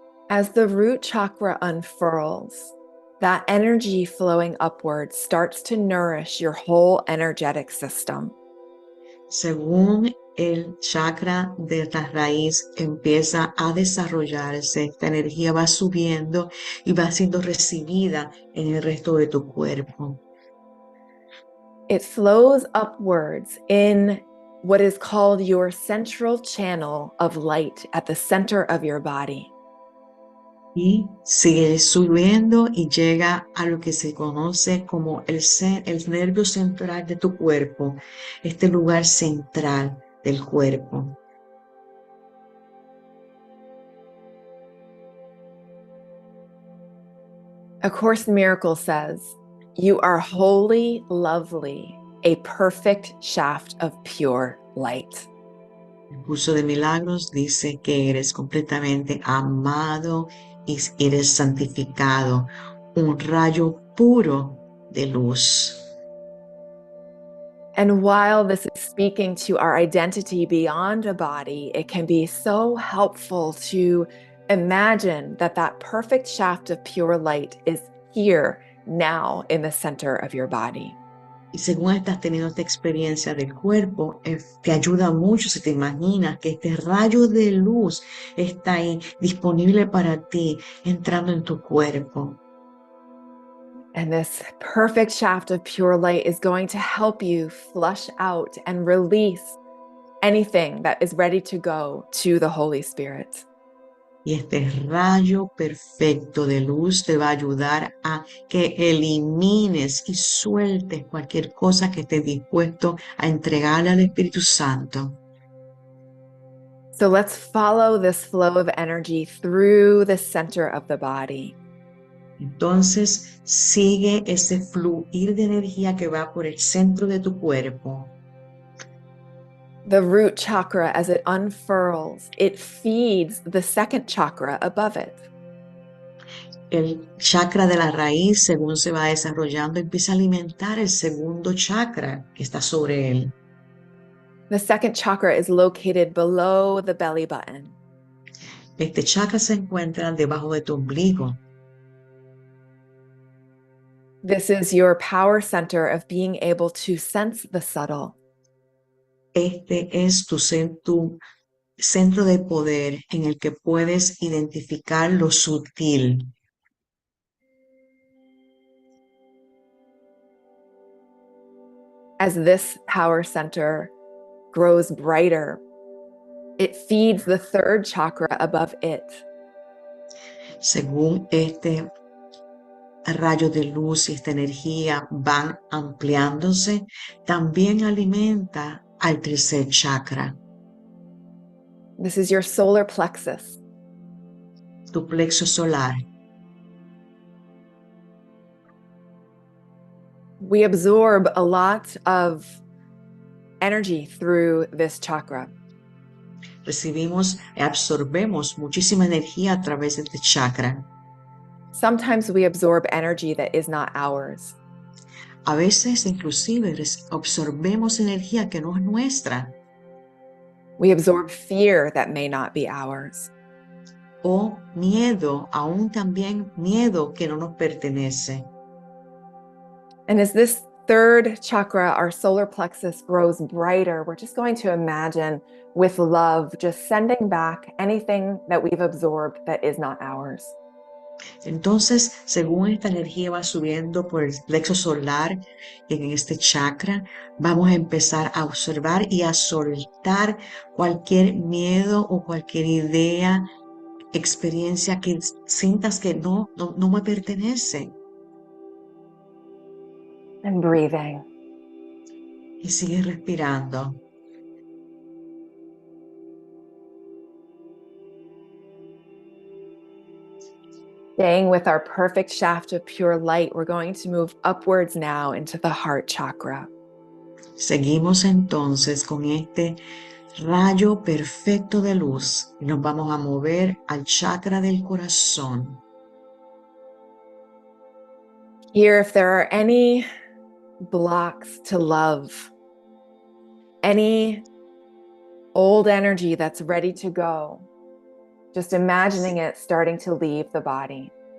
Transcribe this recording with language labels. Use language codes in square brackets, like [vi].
[en] As the root chakra unfurls, that energy flowing upwards starts to nourish your whole energetic system. [es] Según el chakra de la raíz empieza a desarrollarse, esta energía va subiendo y va siendo recibida en el resto de tu cuerpo. [en] It flows upwards in what is called your central channel of light at the center of your body. [es] Y sigue subiendo y llega a lo que se conoce como el nervio central de tu cuerpo, este lugar central del cuerpo. [en] A Course in Miracles says, "You are wholly lovely, a perfect shaft of pure light." [es] El curso de milagros dice que eres completamente amado y eres santificado, un rayo puro de luz. [en] And while this is speaking to our identity beyond a body, it can be so helpful to imagine that that perfect shaft of pure light is here now in the center of your body. [es] Y según estás teniendo esta experiencia del cuerpo, te ayuda mucho si te imaginas que este rayo de luz está ahí disponible para ti, entrando en tu cuerpo. [en] And this perfect shaft of pure light is going to help you flush out and release anything that is ready to go to the Holy Spirit. [es] Y este rayo perfecto de luz te va a ayudar a que elimines y sueltes cualquier cosa que estés dispuesto a entregarle al Espíritu Santo. [en] So let's follow this flow of energy through the center of the body. [es] Entonces sigue ese fluir de energía que va por el centro de tu cuerpo. [en] The root chakra, as it unfurls, it feeds the second chakra above it. [es] El chakra de la raíz, según se va desarrollando, empieza a alimentar el segundo chakra que está sobre él. [en] The second chakra is located below the belly button. [es] Este chakra se encuentra debajo de tu ombligo. [en] This is your power center of being able to sense the subtle. [es] Este es tu centro de poder en el que puedes identificar lo sutil. [en] As this power center grows brighter, it feeds the third chakra above it. [es] Según este rayo de luz y esta energía van ampliándose, también alimenta al tercer chakra, [en] This is your solar plexus. [es] tu plexo solar. [en] We absorb a lot of energy through this chakra. [es] Absorbemos muchísima energía a través de este chakra. [en] Sometimes we absorb energy that is not ours. [es] A veces inclusive absorbemos energía que no es nuestra. [en] We absorb fear that may not be ours. [es] O miedo, aún también miedo que no nos pertenece. [en] And as this third chakra, our solar plexus, grows brighter, we're just going to imagine with love, just sending back anything that we've absorbed that is not ours. [es] Entonces, según esta energía va subiendo por el plexo solar en este chakra, vamos a empezar a observar y a soltar cualquier miedo o cualquier idea, experiencia que sientas que no me pertenece. [en] And breathing. [es] Y sigue respirando. [en] Staying with our perfect shaft of pure light, we're going to move upwards now into the heart chakra. [es] Seguimos entonces con este rayo perfecto de luz y nos vamos a mover al chakra del corazón. [en] Here, if there are any blocks to love, any old energy that's ready to go, just imagining it starting to leave the body.